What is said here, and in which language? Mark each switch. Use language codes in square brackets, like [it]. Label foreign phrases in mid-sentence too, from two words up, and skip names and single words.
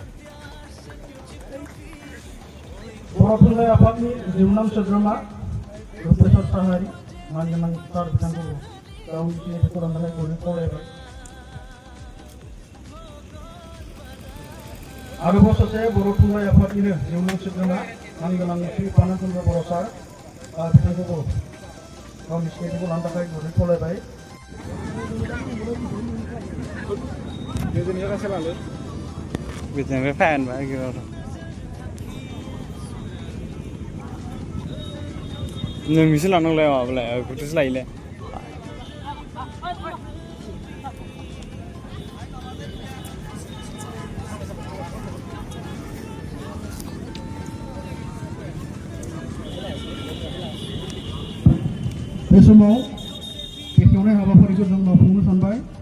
[brx] बर' थुनलाइ आफादनि जिउनां सोद्रोमा रुपेश्वर साहारि मानगोनां सार बिथांखौ गावनि सिनायथिखौ लानानै जोङो खावलायबाय। आरोबाव सासे बर' थुनलाइ आफादनिनो जिउनां सोद्रोमा मानगोनां श्री पानाचन्द्र बर' सार बिथांखौबो गावनि सिनायथिखौ लानो थाखाय जोङो खावलायबाय। [id] Biasanya fan banget gitu. Nggak bisa langsung lewat, aku terus lain. [brx] बे समाव बेखेवनाय हाबाफारिखौ जों मावफुंनो सानबाय।